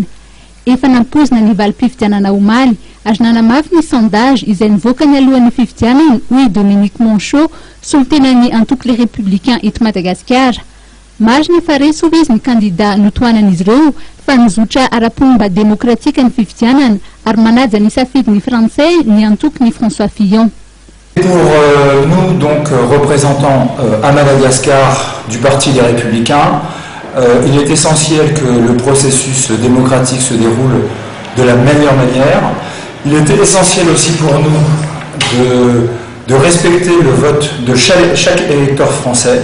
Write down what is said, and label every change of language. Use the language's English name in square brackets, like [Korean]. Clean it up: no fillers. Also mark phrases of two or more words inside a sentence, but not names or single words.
[Malagasy] Efa nampozina ny valim-pifidianana omaly, ary nanamafy ny sondage izay nivoaka ny alohan'ny fifidianana hoy Dominique Monchot, solitena ny antoko les républicains eto Madagascar. Marina fa resy ho izy ny kandida notoanan'izy ireo fa nizotra ara-pomba demokratika ny fifidianana ary manaja ny safidiny français ny antoko ny François Fillon. [French] Pour nous, donc représentants à Madagascar du Parti des Républicains, il est essentiel que le processus démocratique se déroule de la meilleure manière. Il est essentiel aussi pour nous de respecter le vote de chaque électeur français.